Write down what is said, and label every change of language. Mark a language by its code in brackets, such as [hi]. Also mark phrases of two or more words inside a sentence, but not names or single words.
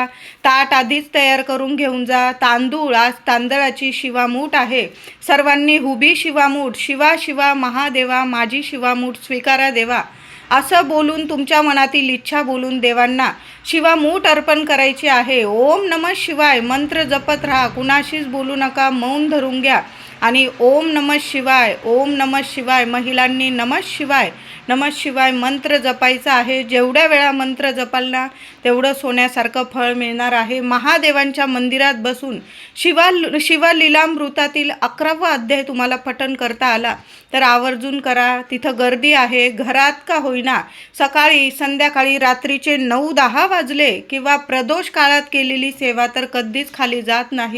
[mr] ताट आधीच तयार करून घेऊन जा. तांदूळ, आज तांदळाची शिवामूठ आहे. सर्वांनी हुबी शिवामूठ, शिवा शिवा महादेवा माझी शिवामूठ स्वीकारा देवा असं बोलून तुमच्या मनातील इच्छा बोलून देवांना शिवामूठ अर्पण करायची आहे. ओम नमः शिवाय मंत्र जपत राहा. कुणाशीच बोलू नका, मौन धरून घ्या आणि ओम नमः शिवाय, ओम नमः शिवाय. महिलांनी नमः शिवाय, नमः शिवाय मंत्र जपायचा आहे. जेवढ्या वेळा मंत्र जपाल ना तेवढं सोन्यासारखं फळ मिळणार आहे. महादेवांच्या मंदिरात बसून शिवलीलामृतातील 11वा अध्याय तुम्हाला पठण करता आला तर आवर्जून करा. तिथं गर्दी आहे. घरात का होईना सकाळी संध्याकाळी रात्रीचे 9-10 वाजले किंवा प्रदोष काळात केलेली सेवा तर कधीच खाली जात नाही.